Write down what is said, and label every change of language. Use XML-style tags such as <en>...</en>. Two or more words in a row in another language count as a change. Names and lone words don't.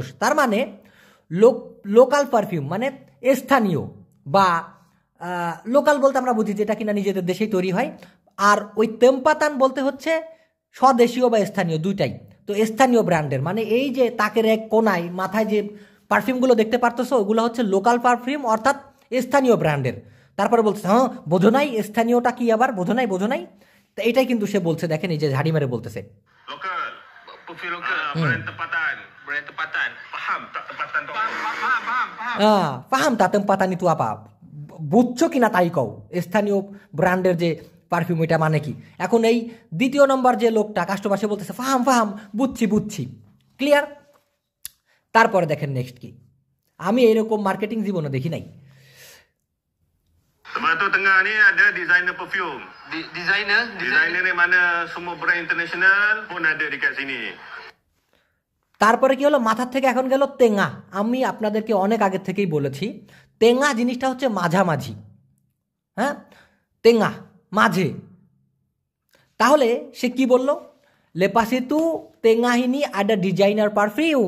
<bn>তার মানে</bn> <en>local perfume</en> <bn>মানে স্থানীয়, বা লোকাল বলতে আমরা বুঝি যেটা কিনা নিজেদের দেশেই তৈরি হয়, আর ওই তেমপাতান বলতে হচ্ছে স্বদেশীয় বা স্থানীয় দুইটাই। তো স্থানীয় ব্র্যান্ডের মানে এই যে তাকের এক কোনায় মাথায় যে পারফিউমগুলো দেখতে পারতেছো ওগুলো হচ্ছে</bn> <en>local perfume</en> <bn>অর্থাৎ স্থানীয় ব্র্যান্ডের। তারপরে বলছে হ্যাঁ বোঝো নাই স্থানীয়টা কি আবার বোঝো নাই। তো এটাই কিন্তু সে বলছে, দেখেন এই যে ঝাড়ি মেরে বলতেছে</bn> <ms>Lokal. Perfume lokal. Brand tempatan. Brand tempatan. Faham tak tempatan tu? Faham. faham tak tempatan tu apa,</ms> <bn>বুঝছো কিনা তাই কও স্থানীয় ব্র্যান্ডের যে পারফিউম এটা মানে কি। এখন এই দ্বিতীয় নম্বর যে লোকটা কাস্টমার সে বলতেছে ফাহাম বুঝছি ক্লিয়ার। তারপরে দেখেন নেক্সট কি, আমি এরকম মার্কেটিং জীবনে দেখি নাই।</bn> <ms>Sebab tu tengah ni ada designer perfume. Designer ni mana semua brand international pun ada dekat sini.</ms> <bn>তারপরে কি হলো, মাথার থেকে এখন গেল তেঙা। আমি আপনাদেরকে অনেক আগে থেকেই বলেছি তেঙা জিনিসটা হচ্ছে মাঝামাঝি, হ্যাঁ তেঙা মাঝে। তাহলে সে কি বলল,</bn> <ms>lepas itu tengah ini ada</ms> <en>designer perfume.</en>